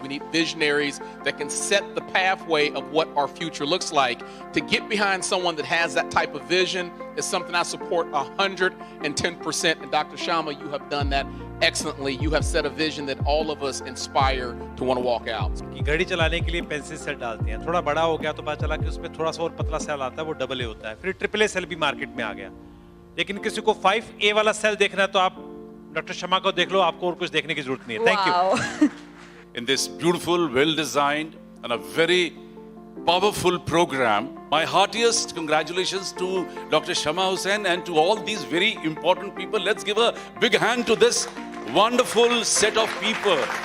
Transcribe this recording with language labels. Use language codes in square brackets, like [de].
[en] We need visionaries that can set the pathway of what our future looks like. To get behind someone that has that type of vision is something I support 110%. And Dr. Shama, you have done that excellently. You have set a vision that all of us inspire to want to walk out. [hi] कि घड़ी चलाने के लिए pencil cell डालते हैं. थोड़ा बड़ा हो गया तो पता चला कि उसमें थोड़ा सा और पतला सेल आता है, वो डबल ए होता है. फिर ट्रिपल ए सेल भी मार्केट में आ गया. लेकिन किसी को 5A वाला सेल देखना है तो आप डॉक्टर शमा को देख लो, आपको और कुछ देखने की जरूरत नहीं है. [en] Thank you. In this beautiful, well-designed and a very powerful program, my heartiest congratulations to Dr. Shama Hussain and to all these very important people. Let's give a big hand to this wonderful set of people.